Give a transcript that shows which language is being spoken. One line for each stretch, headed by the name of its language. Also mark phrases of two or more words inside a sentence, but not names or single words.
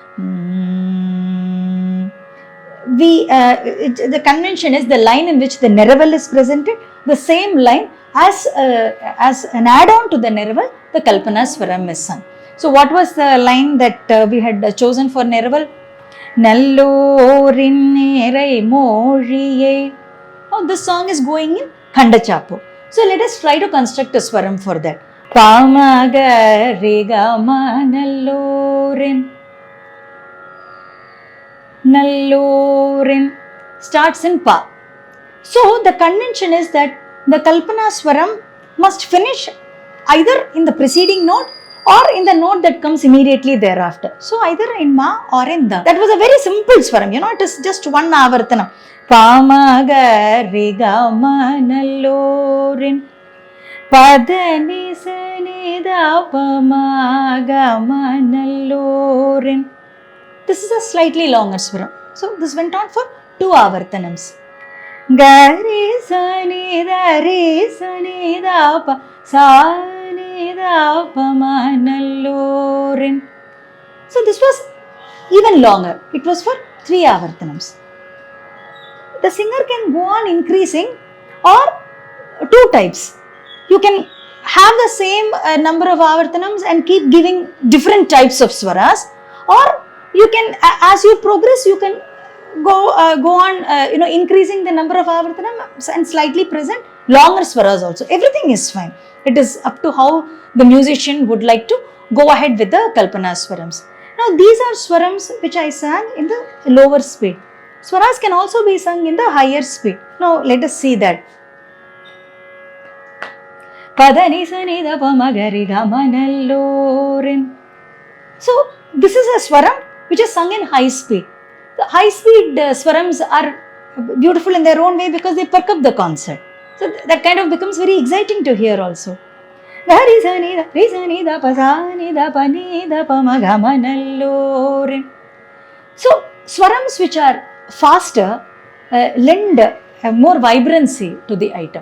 English: The convention is the line in which the Neraval is presented, the same line as an add-on to the Neraval, the Kalpana Swaram is sung. So what was the line that we had chosen for Neraval?
Tamil: நல்லோரின் நேரை மொழியே.
English: Now this song is going in Khandachapo. So let us try to construct a swaram for that. Pamaga regama nallorin. Nallorin starts in Pa. So the convention is that the Kalpana Swaram must finish either in the preceding note or in the note that comes immediately thereafter. So either in Ma or in Da. That was a very simple swaram, it is just one avartanam. Pamaga rigama nallorin padani sanida pamagama nallorin. This is a slightly longer swaram. So this went on for 2 avartanams. Gari sanida re sanida pa sanida pamanallorin. So this was even longer. It was for 3 avartanams. The singer can go on increasing or 2 types. You can have the same number of avartanams and keep giving different types of swaras, or you can, as you progress, you can go on increasing the number of avartanams and slightly present longer swaras also. Everything is fine. It is up to how the musician would like to go ahead with the Kalpana Swarams. Now these are swarams which I sang in the lower speed. Swaras can also be sung in the higher speed. Now let us see that. Padani sanida pamagari gamanallorin. So this is a swaram which is sung in high speed. The high speed swarams are beautiful in their own way because they perk up the concert. So that kind of becomes very exciting to hear also. So swarams which are faster lend more vibrancy to the item.